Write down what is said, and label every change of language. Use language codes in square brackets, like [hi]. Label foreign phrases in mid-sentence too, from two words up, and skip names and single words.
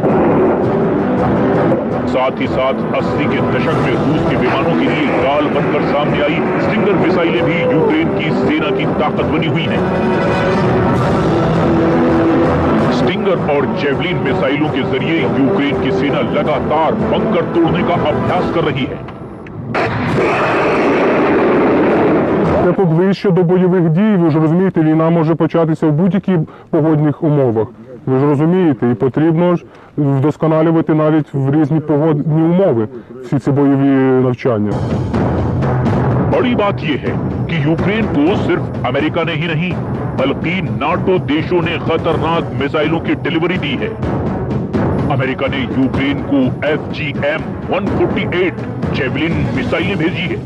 [hi] साथ ही साथ 80 के दशक में रूस के विमानों के लिए गाल बनकर सामने आई स्टिंगर मिसाइलें भी यूक्रेन की सेना की ताकत बनी हुई हैं। स्टिंगर और जेवलिन मिसाइलों के जरिए यूक्रेन की सेना लगातार बंकर तोड़ने का अभ्यास कर रही है। [uk] Як ближче до бойових дій, ви ж розумієте, війна може початися в будь-яких погодних умовах. Ви ж розумієте, і потрібно ж вдосконалювати навіть в різні погодні умови всі ці бойові навчання. [hi] बड़ी बात यह है कि यूक्रेन को सिर्फ अमेरिका ने ही नहीं, बल्कि नाटो देशों ने खतरनाक मिसाइलों की डिलीवरी दी है। अमेरिका ने यूक्रेन को FGM-148 जेवलिन मिसाइलें भेजी है।